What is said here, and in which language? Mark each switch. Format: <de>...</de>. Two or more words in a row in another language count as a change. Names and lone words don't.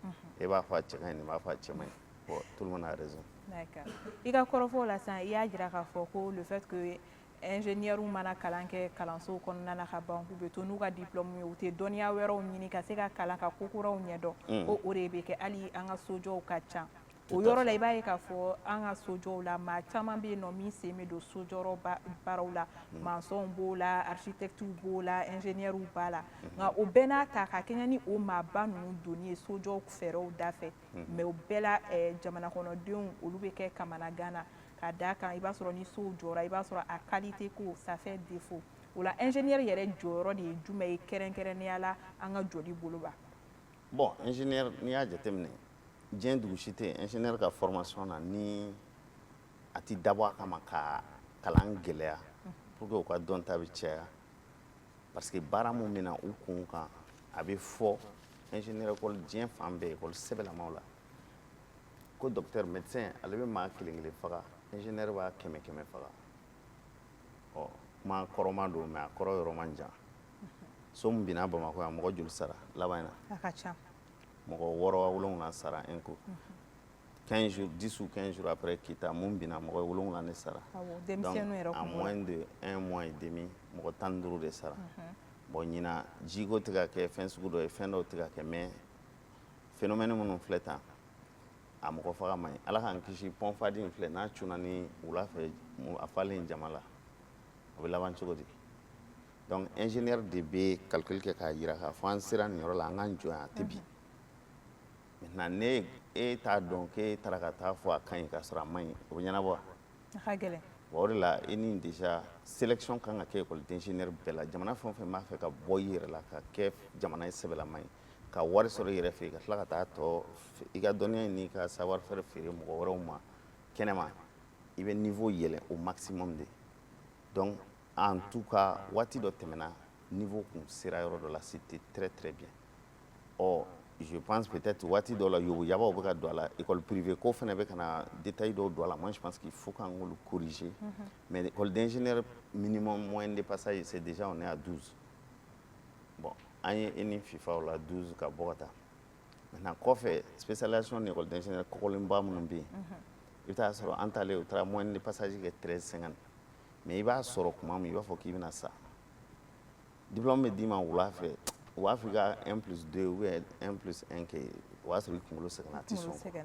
<bm>E b'a fɔ a cɛ ka ɲi nin b'a fɔ a cɛ man ɲi.</bm> <fr>Bon tout le monde a raison. D'accord.</fr> <bm>I ka kɔrɔfɔ la sisan i y'a jira k'a fɔ ko</bm> <fr>le fait que</fr> <bm>ingénieur mana kalan kɛ kalanso kɔnɔna na ka ban k'u bɛ to n'u ka diplôme ye u tɛ dɔnniya wɛrɛw ɲini ka se ka kalan ka ko kuraw ɲɛdɔn ko o de bɛ kɛ hali an ka sojɔw ka ca. O yɔrɔ la i b'a ye k'a fɔ an ka sojɔw la maa caman bɛ yen nɔ min sen bɛ don sojɔyɔrɔ baaraw la maçons b'o la architectes b'o la ingénieurs b'a la nka o bɛɛ n'a ta ka kɛɲɛ ni o maaba ninnu donni ye sojɔw fɛɛrɛw da fɛ mais o bɛɛ la jamana kɔnɔdenw olu bɛ kɛ kamanagan na ka d'a kan i b'a sɔrɔ ni sow jɔra i b'a sɔrɔ a qualité ko</bm> <fr>ça fait défaut</fr> <bm>o la ingénieur yɛrɛ jɔyɔrɔ de ye jumɛn ye kɛrɛnkɛrɛnnenya la an ka joli bolo ba. Bon ingénieur n'i y'a jateminɛ diɲɛ dugu si tɛ ingénieur ka formation na ni a ti dabɔ a kama ka kalan gɛlɛya</bm> <fr>pour que</fr> <bm>u ka dɔnta bɛ caya</bm> <fr>parce que</fr> <bm>baara mun bɛ na u kun kan a bɛ fɔ ingénieur école diɲɛ fan bɛɛ école sɛbɛlamaw la ko</bm> <fr>docteur médecin</fr> <bm>ale bɛ maa kelen kelen faga ingénieur b'a kɛmɛ kɛmɛ faga ɔ kuma kɔrɔma don mais a kɔrɔ yɔrɔ man jan so min binna Bamakɔ yan mɔgɔ joli sara laban in na a ka ca mɔgɔ 6 sara</bm> <fr>un coup 15 jours 10 ou 15 jours après</fr> <bm>kita mun binna mɔgɔ 7 de sara</bm> <fr>donc en moins de 1 mois et demi</fr> <bm>mɔgɔ 15 de sara bon ɲina jiko tɛ ka kɛ fɛn sugu dɔ ye fɛn dɔw tɛ ka kɛ mais phénomène minnu filɛ tan a mɔgɔ faga man ɲi ala k'an kisi pɔnfadi in filɛ n'a cunna ni wula fɛ a falen jama la a bɛ laban cogo di donc ingénieur de bɛ calcul kɛ k'a jira k'a fɔ an sera nin yɔrɔ la an k'an jɔ yan a tɛ bi maintenant ne e t'a dɔn k'e taara ka taa fɔ a ka ɲi k'a sɔrɔ a man ɲi o bɛ ɲɛnabɔ wa a ka gɛlɛn bon o de la e ni déjà sélection kan ka kɛ</bm> <fr>école d'ingénieur</fr> <bm>bɛɛ la jamana fɛn o fɛn b'a fɛ ka bɔ i yɛrɛ la ka kɛ jamana ye sɛbɛlama ye ka wari sɔrɔ i yɛrɛ fɛ yen ka tila ka taa tɔ i ka dɔnniya n'i ka savoir faire feere mɔgɔ wɛrɛw ma kɛnɛma i bɛ niveau yɛlɛn</bm> <fr>au maximum de donc en tout cas</fr> <bm>waati dɔ tɛmɛna niveau kun sera yɔrɔ dɔ la</bm> <fr>c'était très très bien</fr> <bm>ɔ</bm> <fr>je pense peut-être</fr> <bm>waati dɔ la yobo yabaw bɛ ka don a la</bm> <fr>école privée</fr> <bm>ko fana bɛ ka na détail dɔw don a la</bm> <fr>moi je pense qu'il faut</fr> <bm>qu'an k'olu corriger mais</bm> <fr>école d'ingénieur minimum moyenne de passage c'est déjà on est à 12</fr> <bm>bon an ye e ni fifa o la 12 ka bɔ ka taa maintenant kɔfɛ spécialisation ni</bm> <fr>école d'ingénieur</fr> <bm>kɔkɔlenba minnu bɛ yen i bɛ taa sɔrɔ an taalen o taara</bm> <fr>moyenne de passage</fr> <bm>kɛ 13,50 mais i b'a sɔrɔ tuma min i b'a fɔ k'i bɛna sa diplôme bɛ d'i ma wula fɛ u b'a fɔ i ka 1+2</bm> <fr>ou bien</fr> <bm>1+1 kɛ o y'a sɔrɔ i kunkolo sɛgɛnna a tɛ sɔn</bm>